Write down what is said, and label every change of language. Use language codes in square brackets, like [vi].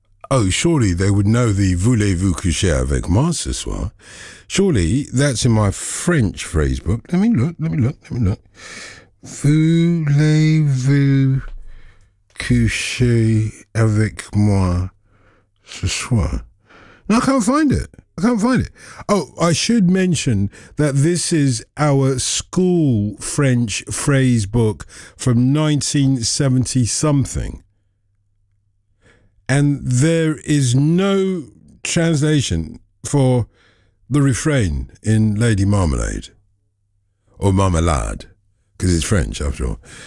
[en] Oh, surely they would know the [fr] Voulez-vous coucher avec moi ce soir? [en] Surely that's in my French phrase book. Let me look, let me look, let me look. [fr] Voulez-vous coucher avec moi ce soir? [en] No, I can't find it. I can't find it. Oh, I should mention that this is our school French phrase book from 1970-something. And there is no translation for the refrain in Lady Marmalade or Marmalade, because it's French, after all.